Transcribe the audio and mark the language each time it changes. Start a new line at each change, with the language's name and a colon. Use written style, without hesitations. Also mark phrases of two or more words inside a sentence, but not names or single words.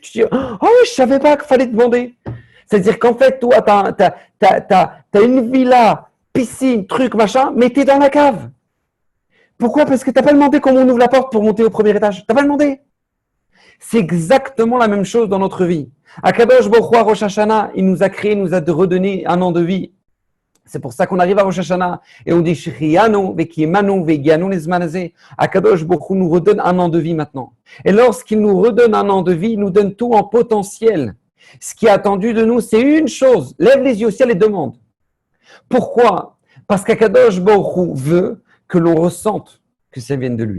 French: Tu dis, oh, je ne savais pas qu'il fallait demander. C'est-à-dire qu'en fait, toi, tu as une villa, piscine, truc, machin, mais tu es dans la cave. Pourquoi? Parce que tu n'as pas demandé comment on ouvre la porte pour monter au premier étage. Tu n'as pas demandé. C'est exactement la même chose dans notre vie.
Hebrew: הקדוש ברוך הוא ראש השנה,
French: il nous a créé, il nous a redonné un an de vie. C'est pour ça qu'on arrive à Rosh Hashanah et on dit
Hebrew: שהחיינו וקיימנו והגיענו לזמן הזה. הקדוש ברוך הוא
French: nous redonne un an de vie maintenant. Et lorsqu'il nous redonne un an de vie, il nous donne tout en potentiel. Ce qui est attendu de nous, c'est une chose. Lève les yeux au ciel et demande. Pourquoi? Parce qu'
Hebrew: הקדוש ברוך הוא
French: veut que l'on ressente que ça vienne de lui.